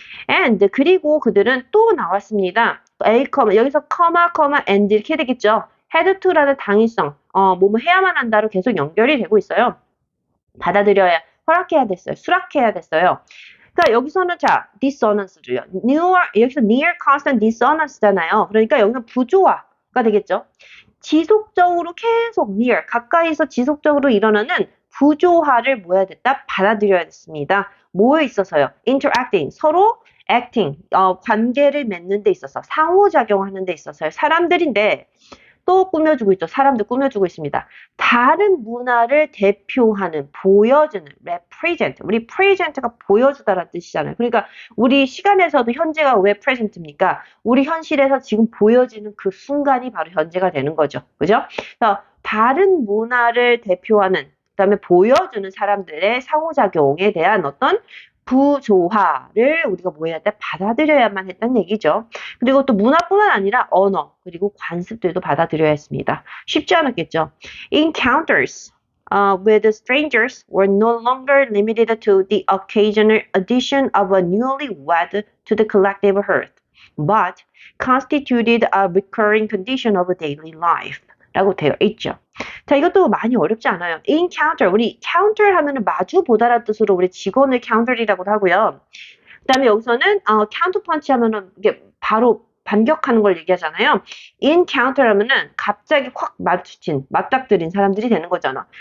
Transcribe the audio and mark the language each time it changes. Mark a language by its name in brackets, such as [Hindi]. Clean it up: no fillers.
[Korean] and 그리고 그들은 또 나왔습니다. 여기서 and 이렇게 되겠죠. had to라는 당위성, 뭐뭐 해야만 한다로 계속 연결이 되고 있어요. 받아들여야 허락해야 됐어요. 수락해야 됐어요. 그러니까 여기서는 자 dissonance를요. 여기서 [English] near constant dissonance [Korean] 잖아요. 그러니까 여기는 부조화가 되겠죠. 지속적으로 계속 near 가까이서 지속적으로 일어나는 부조화를 뭐 해야 됐다? 받아들여야 됐습니다. 뭐에 있어서요? interacting 서로 acting 관계를 맺는 데 있어서 상호작용하는 데 있어서요. 사람들인데 또 꾸며주고 있죠. 사람들 꾸며주고 있습니다. 다른 문화를 대표하는, 보여주는, represent. 우리 present가 보여주다라는 뜻이잖아요. 그러니까 우리 시간에서도 현재가 왜 present입니까? 우리 현실에서 지금 보여지는 그 순간이 바로 현재가 되는 거죠. 그죠? 그래서 다른 문화를 대표하는, 그 다음에 보여주는 사람들의 상호작용에 대한 어떤 부조화를 우리가 뭐 해야 돼? 받아들여야만 했다는 얘기죠. 그리고 또 문화뿐만 아니라 언어, 그리고 관습들도 받아들여야 했습니다. 쉽지 않았겠죠. [English] Encounters with strangers were no longer limited to the occasional addition of a newlywed to the collective hearth, but constituted a recurring condition of daily life. [Korean] 라고 되어 있죠. 자, 이것도 많이 어렵지 않아요. encounter, 우리 counter 하면은 마주 보다라는 뜻으로 우리 직원을 counter이라고도 하고요. 그 다음에 여기서는 counterpunch 하면은 이게 바로 반격하는 걸 얘기하잖아요. encounter 하면은 갑자기 확 맞닥뜨린 사람들이 되는 거잖아.